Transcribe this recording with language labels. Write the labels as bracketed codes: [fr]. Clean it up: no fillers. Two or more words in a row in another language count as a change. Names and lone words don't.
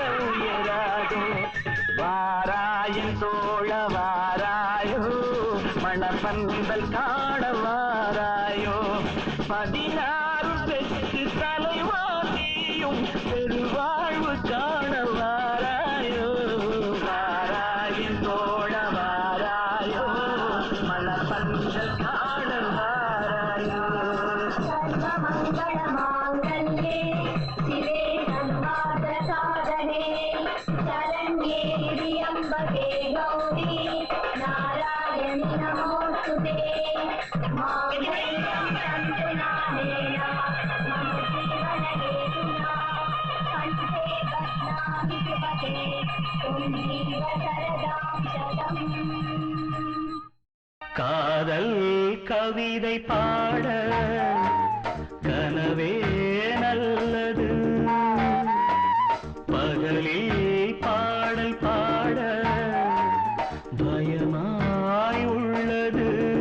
[ta] உயராதோ வாராயன் தோழ வாராயோ மணப்பந்தல் காண வாராயோ 16 பெற்று தலைவாசியும் பெருவாழ்வு காண வாராயோ வாராயன் தோழ வாராயோ மணப்பந்தல் காண வாராயோ [sa] सर्वमङ्गलमाङ्गल्ये शिवे सर्वार्थसाधने शरण्ये त्र्यम्बके गौरी नारायणि नमोऽस्तुते माङ्गल्यं तन्तुनानेन मम जीवनहेतुना कण्ठे बध्नामि सुभगे पुण्डरीक शरदां शतम् [ta] காதல் கவிதை பாட கனவே நல்லது பகலில் பாடல் பாட பயமாய் உள்ளது